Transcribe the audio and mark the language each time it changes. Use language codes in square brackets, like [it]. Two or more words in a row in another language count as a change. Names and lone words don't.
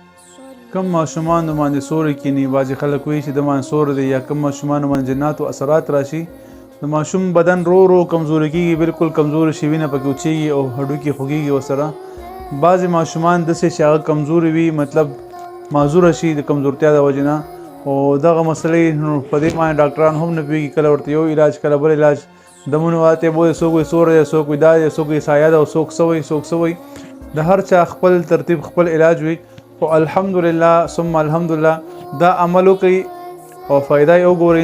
[ps] کم ماشومان باندې سوري کینی بعضې خلک وایي چې د باندې سور دی یا کم ماشومان باندې جنات او اثرات راشي د ماشوم بدن رو رو کمزوري کېږي بالکل کمزوري شي وینه پکې وچېږي او هډوکي خوږېږي ورسره بعضې ماشومان داسې چې هغه کمزوري وي مطلب معذوره شي د کمزورتیا د وجې نه او دغه مسلې نو په دې باندې ډاکټران هم نه پوهېږي کله ورته یو علاج کله بل علاج دمونه واته بوی څوک وایي سور دی څوک وایي دا دی څوک وایي سایه ده او څوک څه وایي څوک څه وایي د هر چا خپل ترتیب خپل علاج وي خو الحمدلله ثم الحمدلله دا عمل وکړئ او فایده یې وګورئ